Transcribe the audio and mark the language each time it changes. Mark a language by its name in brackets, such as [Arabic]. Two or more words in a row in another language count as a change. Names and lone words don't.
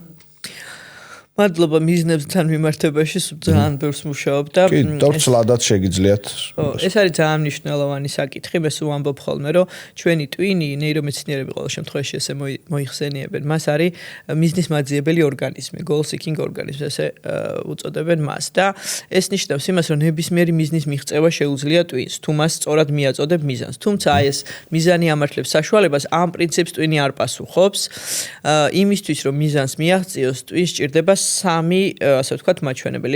[Georgian] მადლობა მიზნებთან მიმართებაში ძალიან ბევრს მუშაობ და კი, დორცლადაც შეგიძლიათ. ეს არის ძალიან მნიშვნელოვანი საკითხი, მე სულ ვამბობ ხოლმე, რომ ჩვენი ტვინი ნეირომეცნიერები ყოველ შემთხვევაში ესე მოიხსენიებენ. მას არის მიზნის მაძიებელი ორგანიზმი, [English] goal seeking organism, [Georgian] ესე უწოდებენ მას და ეს ნიშნავს იმას, რომ ნებისმიერი მიზნის მიღწევა შეუძლია ტვინს, თუ მას სწორად მიაწოდებ მიზანს. თუმცა აი ეს მიზანი ამართლებს საშუალებას, ამ პრინციპს ტვინი არ პასუხობს. იმისთვის, რომ მიზანს მიაღწიოს, ტვინს სჭირდება სამი, ასე ვთქვათ, მაჩვენებელი.